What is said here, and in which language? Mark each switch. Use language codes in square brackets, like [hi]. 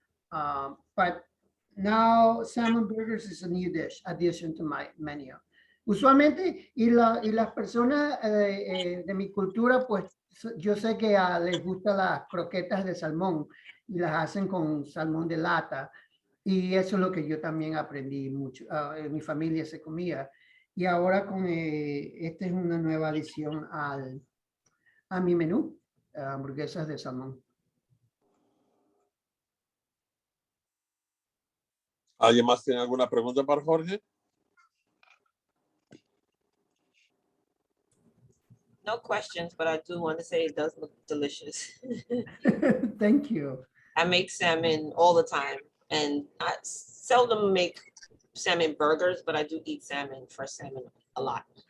[en] But now salmon burgers is a new dish addition to my menu. [es] Usualmente, y las personas de mi cultura, pues yo sé que les gustan las croquetas de salmón y las hacen con salmón de lata. Y eso es lo que yo también aprendí mucho. En mi familia se comía. Y ahora con esta es una nueva adición a mi menú, hamburguesas de salmón. ¿Alguien más tiene alguna pregunta para Jorge? [en] No questions, but I do want to say it does look delicious. Thank you. I make salmon all the time, and I seldom make salmon burgers, but I do eat salmon, fresh salmon, a lot.